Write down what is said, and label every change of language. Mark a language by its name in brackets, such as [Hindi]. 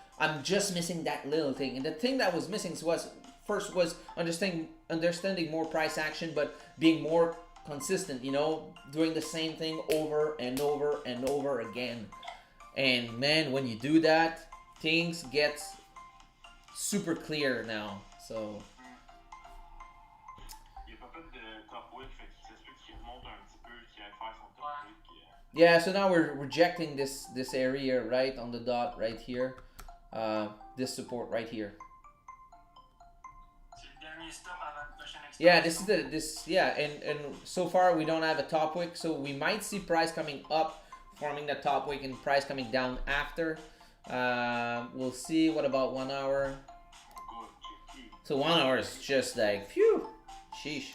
[English] I'm just missing that little thing. And the thing that was missing was first was understanding more price action, but being more consistent, you know, doing the same thing over and over and over again. And man, when you do that, things get super clear now. So [French] Il a pas fait de top week, fait qu'il s'explique qu'il remonte un petit peu, qu'il aille faire son top week. [English] yeah, so now we're rejecting this area right on the dot right here. This support right here. [French] C'est le dernier stop avant le prochain extension. [English] Yeah, this yeah, and so far we don't have a top wick, so we might see price coming up, forming the top wick, and price coming down after. We'll see. What about 1 hour? Good, cheeky. So 1 hour is just like phew, sheesh.